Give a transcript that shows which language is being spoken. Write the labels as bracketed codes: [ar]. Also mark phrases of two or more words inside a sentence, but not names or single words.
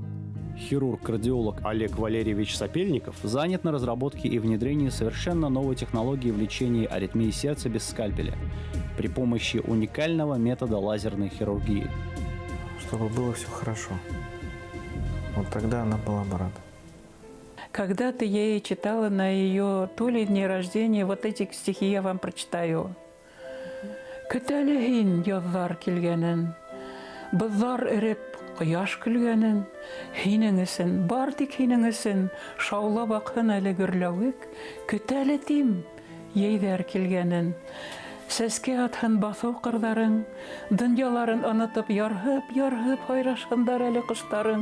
[ru] Хирург-кардиолог Олег Валерьевич Сапельников занят на разработке и внедрении совершенно новой технологии в лечении аритмии сердца без скальпеля при помощи уникального метода лазерной хирургии. Чтобы было все хорошо. Вот тогда она была бы рада. Когда-то я ей читала на ее то ли дне рождения, вот эти стихи я вам прочитаю. [ba] Көтәле язлар килгәнен, бызлар эреп кояш көлгәнен, һинең өсөн, бар тик һинең өсөн, шаулап акһын әле гөрләвек, көтәле тим яйҙар килгәнен. Сәскә атһын баҫыу ҡырҙарың, донъяларын онотоп, ярһып һайрашһындар әле ҡоштарың.